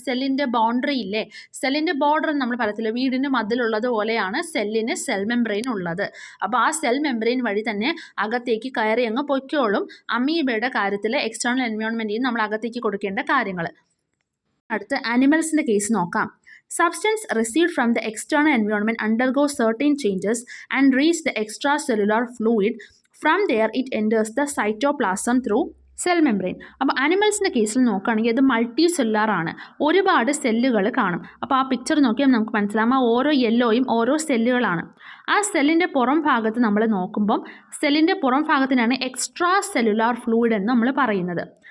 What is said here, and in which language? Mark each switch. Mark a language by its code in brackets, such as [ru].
[ml] സെല്ലിൻ്റെ ബൗണ്ടറി ഇല്ലേ, സെല്ലിൻ്റെ ബോർഡർ നമ്മൾ പറയത്തില്ല, വീടിന് മതിലുള്ളത് പോലെയാണ് സെല്ലിന് സെൽ മെംബ്രെയിൻ ഉള്ളത്. അപ്പോൾ ആ സെൽ മെംബ്രെയിൻ വഴി തന്നെ അകത്തേക്ക് കയറി അങ്ങ് പൊയ്ക്കോളും. അമീബയുടെ കാര്യത്തിൽ എക്സ്റ്റേണൽ എൻവയോൺമെൻറ്റിൽ നമ്മൾ അകത്തേക്ക് കൊടുക്കേണ്ട കാര്യങ്ങൾ. അടുത്ത് ആനിമൽസിൻ്റെ കേസ് നോക്കാം. [en] Substance received from the external environment undergoes certain changes and reach the extracellular fluid. From there it enters the cytoplasm through cell membrane. [ml] അപ്പോൾ ആനിമൽസിൻ്റെ കേസിൽ നോക്കുകയാണെങ്കിൽ ഇത് മൾട്ടി സെല്ലുലാർ ആണ്, ഒരുപാട് സെല്ലുകൾ കാണും. അപ്പോൾ ആ പിക്ചർ നോക്കിയാൽ നമുക്ക് മനസ്സിലാവും, ആ ഓരോ യെല്ലോയും ഓരോ സെല്ലുകളാണ്. ആ സെല്ലിൻ്റെ പുറം ഭാഗത്ത് നമ്മൾ നോക്കുമ്പം സെല്ലിൻ്റെ പുറം ഭാഗത്തിനാണ് എക്സ്ട്രാ സെല്ലുലാർ ഫ്ലൂയിഡ് എന്ന് നമ്മൾ പറയുന്നത്.